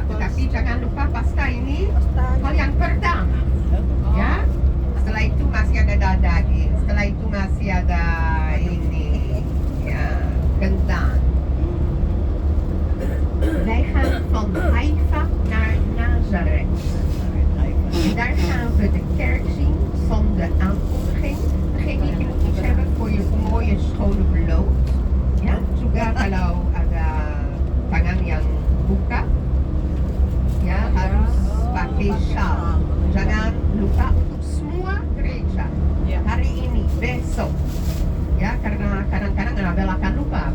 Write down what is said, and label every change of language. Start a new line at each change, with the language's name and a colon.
Indonesian: Tetapi jangan lupa pasta ini hal yang pertama, ya. Setelah itu masih ada daging, setelah itu masih ada ini, ya, kentang.
Dutch: Wij gaan van Haifa naar Nazareth. En daar gaan we de kerk zien van de aankondiging. Vergeet niet, je moet iets hebben voor je mooie schone bloot.
Indonesian: Ya, juga kalau ada tangan yang buka, ya harus pakai shawl. Jangan lupa untuk semua gereja hari ini, besok, ya, karena kadang-kadang Anabel akan lupa.